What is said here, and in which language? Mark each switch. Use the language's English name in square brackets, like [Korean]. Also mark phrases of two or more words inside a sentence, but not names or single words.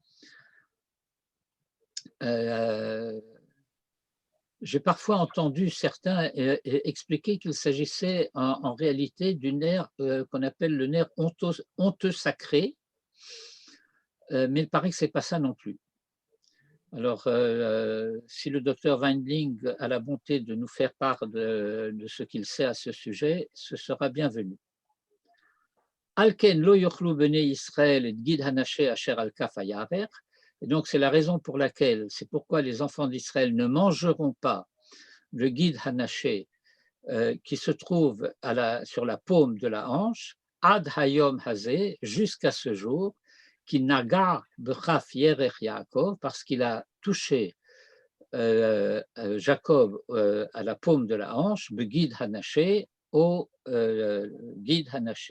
[French] J'ai parfois entendu certains expliquer qu'il s'agissait en réalité du nerf qu'on appelle le nerf honteux sacré, mais il paraît que ce n'est pas ça non plus. Alors, si le docteur Weinbling a la bonté de nous faire part de ce qu'il sait à ce sujet, ce sera bienvenu. [Hebrew] על כן לא יאכלו בני ישראל את גיד הנשה אשר על כף הירך. [French] Et donc, c'est la raison pour laquelle, c'est pourquoi les enfants d'Israël ne mangeront pas le [Hebrew] גיד הנשה [French] qui se trouve sur la paume de la hanche, [Hebrew] עד היום הזה, [French] jusqu'à ce jour, [Hebrew] כי נגע בכף ירך יעקב, [French] parce qu'il a touché Jacob à la paume de la hanche, [Hebrew] גיד הנשה, [French] au [Hebrew] גיד הנשה.